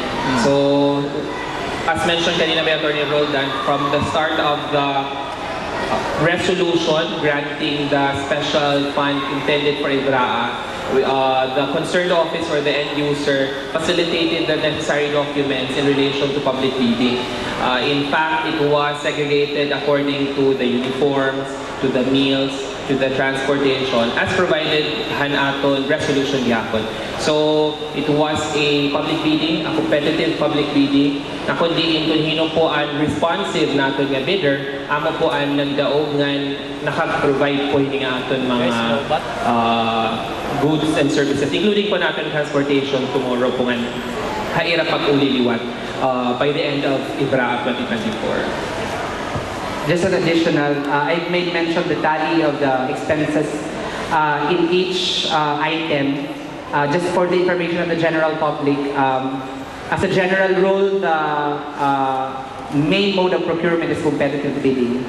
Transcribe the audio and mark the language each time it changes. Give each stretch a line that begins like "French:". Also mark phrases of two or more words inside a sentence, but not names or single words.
English: So as mentioned kanina by Attorney Roldan, from the start of the resolution granting the special fund intended for IBRAA, the concerned office or the end user facilitated the necessary documents in relation to public bidding. In fact, it was segregated according to the uniforms, to the meals, to the transportation, as provided hanaton resolution gihapon. So, it was a public bidding, a competitive public bidding,
Waray: na kundi kung hino po ang responsive naton nga bidder, amo po ang nagdaog nga nakaprovide po hini nga aton mga
English: goods and services,
Waray: including po natin transportation tomorrow po nga haira pag-uliliwat
English: by the end of
Waray: IBRA 2024.
English: Just an additional, I made mention the tally of the expenses in each item. Just for the information of the general public, as a general rule, the main mode of procurement is competitive bidding.